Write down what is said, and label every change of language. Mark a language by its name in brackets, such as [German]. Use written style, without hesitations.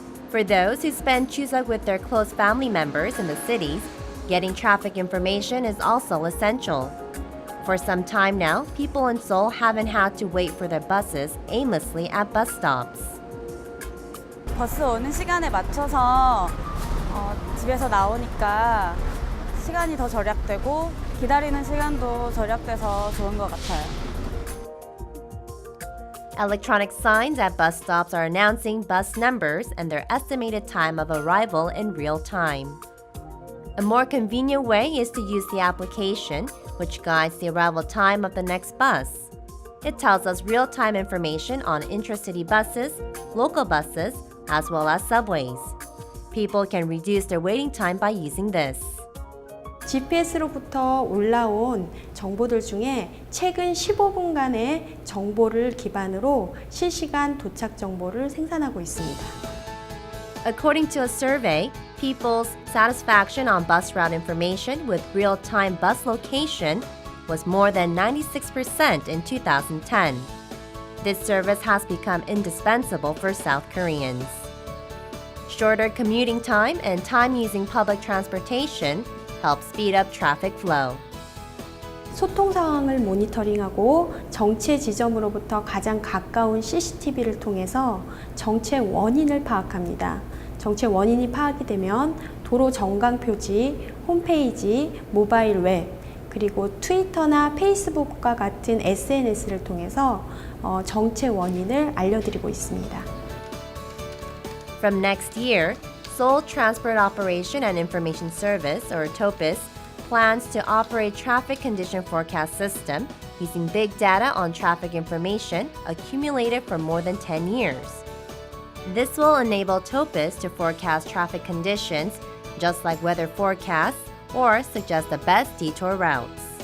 [English] For those who spend Chusok with their close family members in the cities, getting traffic information is also essential. For some time now, people in Seoul haven't had to wait for their buses aimlessly at bus stops. [Korean] 버스 오는 시간에 맞춰서 집에서 나오니까 시간이 더 절약되고 기다리는 시간도 절약돼서 좋은 것 같아요. [English] Electronic signs at bus stops are announcing bus numbers and their estimated time of arrival in real time. A more convenient way is to use the application, which guides the arrival time of the next bus. It tells us real-time information on intracity buses, local buses, as well as subways. People can reduce their waiting time by using this. [Korean] GPS로부터 올라온 정보들 중에 최근 15분간의 정보를 기반으로 실시간 도착 정보를 생산하고 있습니다. [English] According to a survey, people's satisfaction on bus route information with real-time bus location was more than 96% in 2010. This service has become indispensable for South Koreans. Shorter commuting time and time using public transportation help speed up traffic flow. [Korean] 소통 상황을 모니터링하고 정체 지점으로부터 가장 가까운 CCTV를 통해서 정체 원인을 파악합니다. 정체 원인이 파악이 되면 도로 정강 표지, 홈페이지, 모바일 웹, 그리고 트위터나 페이스북과 같은 SNS를 통해서 정체 원인을 알려드리고 있습니다. [English] From next year, Seoul Transport Operation and Information Service, or TOPIS, plans to operate traffic condition forecast system using big data on traffic information accumulated for more than 10 years. This will enable TOPIS to forecast traffic conditions, just like weather forecasts, or suggest the best detour routes.